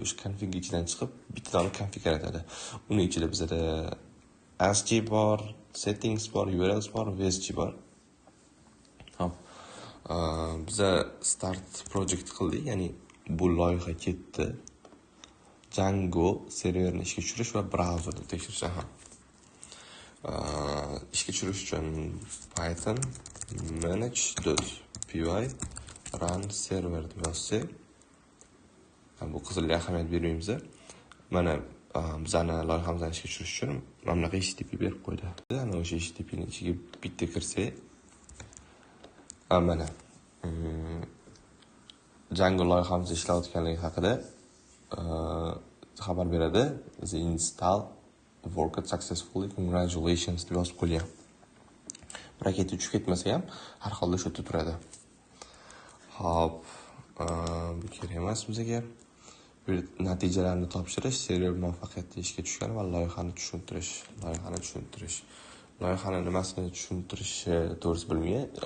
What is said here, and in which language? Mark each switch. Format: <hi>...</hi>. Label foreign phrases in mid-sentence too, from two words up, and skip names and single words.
<uz>O'sha config ichidan chiqib bitta dona config yaratadi. Uning ichida bizda ASCII bor, settings bor, URLs bor, VSG bor. Biz</uz> <en>start project</en> <uz>qildik, ya'ni bu loyiha ketdi. Django serverni ishga tushirish va brauzerni tekshirish. Ishga tushirish uchun Python manage.py</uz> <en>run server</en> <uz>deb yozsak, bu qizilga ahamiyat bermaymiz. Mana bizani loyihamizni ishga tushirish uchun mana bunaqa HTTP berib qo'ydi. Ana o'sha HTTP ning ichiga bitta kirsak, mana Django loyihamiz ishlayotganligi haqida xabar beradi.</uz> <en>The install worked successfully, congratulations</en> <uz>deb yozib qo'ygan. Paket uchib ketmasa ham har holda shu yerda turadi. Hop, bu kerak emas bizga. Natijalarni topshirish, server muvaffaqiyatli ishga tushgan va loyihani tushuntirish. Loyihani nimasini tushuntirish to'g'risi bilmayman.</uz>